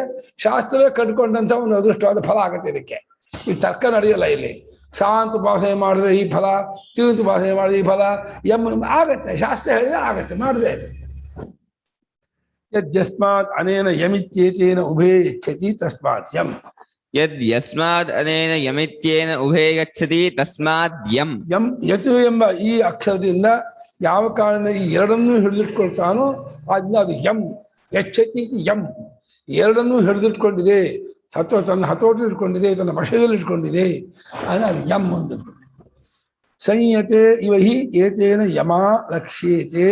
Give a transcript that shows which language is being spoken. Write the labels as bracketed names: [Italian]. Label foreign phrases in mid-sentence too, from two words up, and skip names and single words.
[Kannada] ಶಾಸ್ತ್ರವೇ ಕಟ್ಕೊಂಡಂಥ ಒಂದು ಅದೃಷ್ಟವಾದ ಫಲ ಆಗುತ್ತೆ ಇದಕ್ಕೆ. ಈ ತರ್ಕ ನಡೆಯಲ್ಲ ಇಲ್ಲಿ. ಸಾ ಅಂತ ಉಪಾಸನೆ ಮಾಡಿದ್ರೆ ಈ ಫಲ, ತಿ ಅಂತ ಉಪಾಸನೆ ಮಾಡಿದ್ರೆ ಈ ಫಲ, ಎಂ ಆಗತ್ತೆ. ಶಾಸ್ತ್ರ ಹೇಳಿದ್ರೆ ಆಗತ್ತೆ, ಮಾಡಿದ್ರೆ ಆಯ್ತು. [Sanskrit] ಯಸ್ಮಾತ್ ಅನೇನ ಯಮಿತ್ಯೇತೇನ ಉಭೇ ಯಚ್ಛತಿ ತಸ್ಮಾತ್ ಯಂ. ಯಸ್ಮಾದ್ ಅನೇನ ಯಮಿತ್ಯೇನ ಉಭೇ ಗಚ್ಚತಿ ತಸ್ಮಾತ್ ಯಂ. [Kannada] ಯಂ ಯತು ಎಂಬ ಈ ಅಕ್ಷರದಿಂದ ಯಾವ ಕಾರಣ ಈ ಎರಡನ್ನೂ ಹಿಡಿದಿಟ್ಕೊಳ್ತಾನೋ ಅದನ್ನ ಅದು ಯಂ. [Sanskrit] ಯಚ್ಛತಿ ಯಂ, [Kannada] ಎರಡನ್ನೂ ಹಿಡಿದಿಟ್ಕೊಂಡಿದೆ, ತನ್ನ ಹತೋಟಿ ಇಟ್ಕೊಂಡಿದೆ, ತನ್ನ ವಶದಲ್ಲಿ ಇಟ್ಕೊಂಡಿದೆ, ಅದು ಯಂ ಅಂತ. [Sanskrit] ಸಂಯತೆ ಇವ ಹಿ ಏತೇನ ಯಮ ಲಕ್ಷ್ಯೇತೆ.